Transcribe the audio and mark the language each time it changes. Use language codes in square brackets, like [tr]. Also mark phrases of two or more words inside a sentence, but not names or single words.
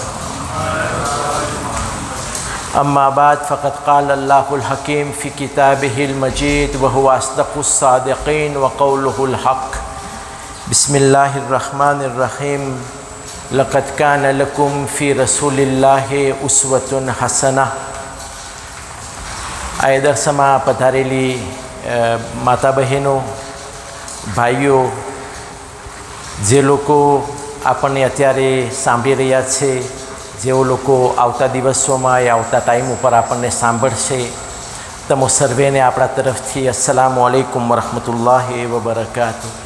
[ar] أما بعد فقد قال الله الحكيم في كتابه المجيد وهو أصدق الصادقين وقوله الحق. بسم الله الرحمن الرحيم. لقد كان لكم في رسول الله أسوة حسنة. [gu] આ દર્શમાં પધારેલી માતા બહેનો, ભાઈઓ, જે લોકો આપણને અત્યારે સાંભળી રહ્યા છે, જેઓ લોકો આવતા દિવસોમાં એ આવતા ટાઈમ ઉપર આપણને સાંભળશે, તમો સર્વેને આપણા તરફથી [ar] السلام عليكم ورحمة الله وبركاته.